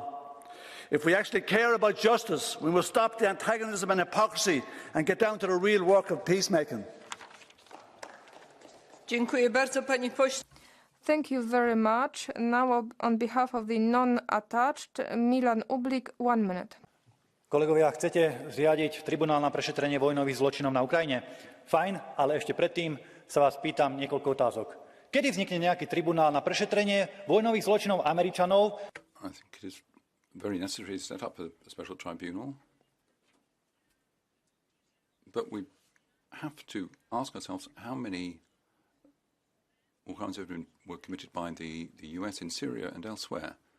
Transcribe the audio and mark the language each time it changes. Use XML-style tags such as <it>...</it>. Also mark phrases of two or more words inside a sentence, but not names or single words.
<en>If we actually care about justice, we must stop the antagonism and hypocrisy and get down to the real work of peacemaking. Thank you very much. Now, on behalf of the non-attached, Milan Ublik, 1 minute.</en> <sk>Kolegovia, chcete zriadiť tribunál na prešetrenie vojnových zločinov na Ukrajine? Fajn, ale ešte predtým sa vás pýtam niekoľko otázok. Kedy vznikne nejaký tribunál na prešetrenie vojnových zločinov Američanov?</sk> <en>I think it is very necessary to set up a special tribunal. But we have to ask ourselves how many war crimes were committed by the US in Syria and elsewhere.</en>